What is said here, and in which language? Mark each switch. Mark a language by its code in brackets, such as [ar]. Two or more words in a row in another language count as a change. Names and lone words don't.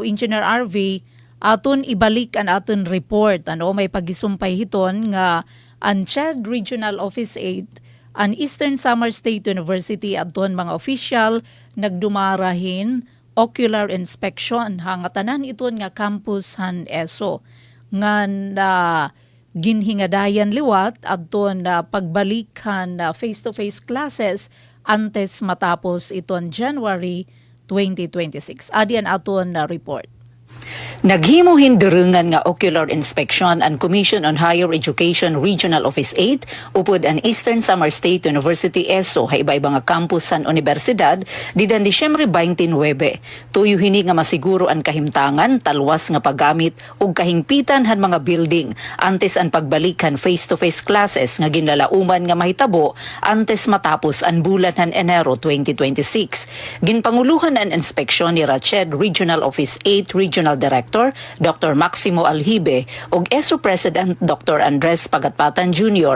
[war] Engineer RV aton ibalik an aton report may pagisumpay hiton nga ang CHED Regional Office 8 ang Eastern Samar State University aton mga official nagdumarahin [en] ocular inspection [war] hangatanan iton nga campus han ESO ngan ginhingadayan liwat aton pagbalikan [en] face-to-face classes [war] antes matapos iton January 2026. Adian aton report. Naghimo hinderungan nga [en] ocular inspection [war] ang Commission on Higher Education Regional Office 8 upod ang Eastern Samar State University ESO ha iba-iba nga campus san universidad didan Disyembre 29. Tuyo hini nga masiguro ang kahimtangan talwas nga paggamit ug kahingpitan han mga building antes ang pagbalikan [en] face-to-face classes [war] nga ginlalauman nga mahitabo antes matapos ang bulan han Enero 2026. Ginpanguluhan ang inspeksyon ni CHED Regional Office 8 Regional Director Director Dr. Maximo Alhibe ug ESO President Dr. Andres Pagatpatan Jr.